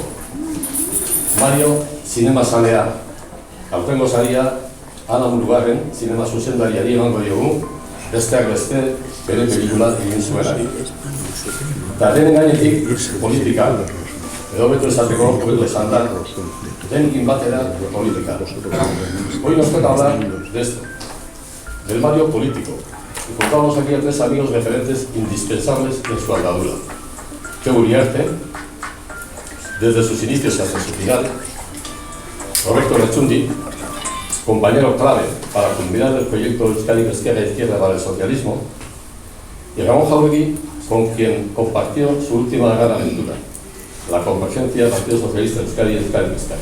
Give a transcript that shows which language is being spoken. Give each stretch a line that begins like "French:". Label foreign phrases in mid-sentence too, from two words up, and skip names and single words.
Basque: Mario, zinema zalea, aurtengo saria, Ana Murugarren, zinema zuzendariari emango diogu, besteak beste, bere pelikula egin zuenari. Eta denen gainetik, politika, edo beto esateko, hobeto esan da, denekin batera politika.
Spanish: Hoy nos toca hablar de esto, del Mario político, y contamos aquí a tres amigos referentes indispensables en su andadura. Txeu Uriarte, desde sus inicios hasta su final, Roberto Lertxundi, compañero clave para culminar el proyecto Euskadi Ezkerra Izquierda para el socialismo, y Ramón Jauregui, con quien compartió su última gran aventura, la convergencia del Partido Socialista de Euskadi y Euskadi Ezkerra.